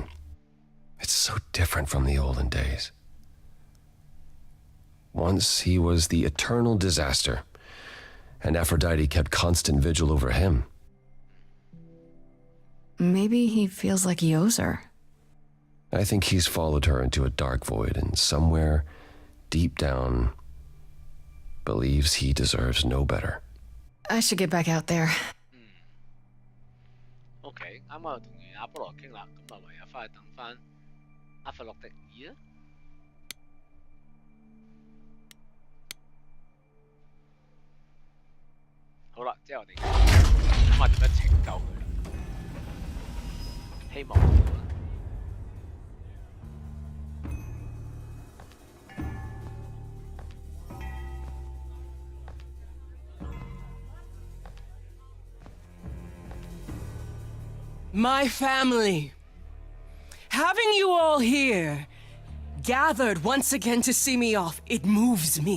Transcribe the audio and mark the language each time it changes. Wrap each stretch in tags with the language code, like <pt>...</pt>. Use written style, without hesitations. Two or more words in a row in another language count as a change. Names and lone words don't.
<en>It's so different from the olden days. Once he was the eternal disaster, and Aphrodite kept constant vigil over him. Maybe he feels like he owes her. I think he's followed her into a dark void, and somewhere, deep down, believes he deserves no better. I should get back out there.</en> <yue>OK， 啱啱又同阿波羅傾啦，咁啊唯有翻去等翻阿弗洛迪爾啦。好啦，之後我哋諗下點樣拯救佢啦。希望好啦。</yue> <en>My family. Having you all here, gathered once again to see me off, it moves me.</en>